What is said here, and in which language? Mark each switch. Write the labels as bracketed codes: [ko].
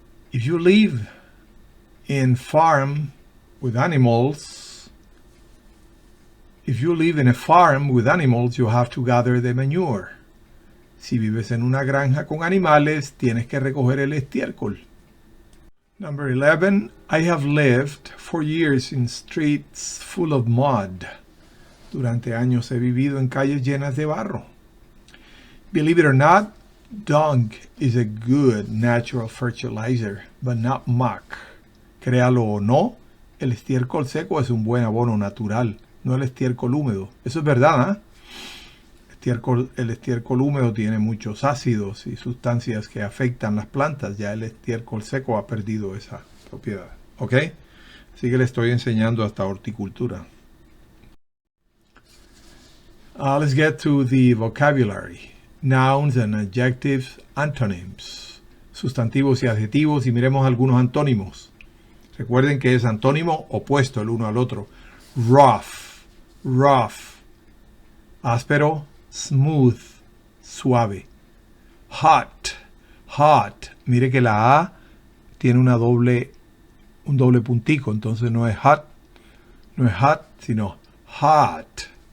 [en] If you live in a farm with animals, you have to gather the manure. [es] Si vives en una granja con animales, tienes que recoger el estiércol. [en] Number 11, I have lived for years in streets full of mud. [es] Durante años he vivido en calles llenas de barro. [en] Believe it or not, dung is a good natural fertilizer, but not muck. [es] Créalo o no, el estiércol seco es un buen abono natural, no el estiércol húmedo. Eso es verdad, ¿eh? El estiércol húmedo tiene muchos ácidos y sustancias que afectan las plantas. Ya el estiércol seco ha perdido esa propiedad. ¿Ok? Así que le estoy enseñando hasta horticultura. [en] Let's get to the vocabulary. Nouns and adjectives, antonyms. [es] Sustantivos y adjetivos, y miremos algunos antónimos. Recuerden que es antónimo opuesto el uno al otro. Rough. Áspero, smooth, suave. Hot. Mire que la A tiene un doble puntico, entonces no es hot, sino hot.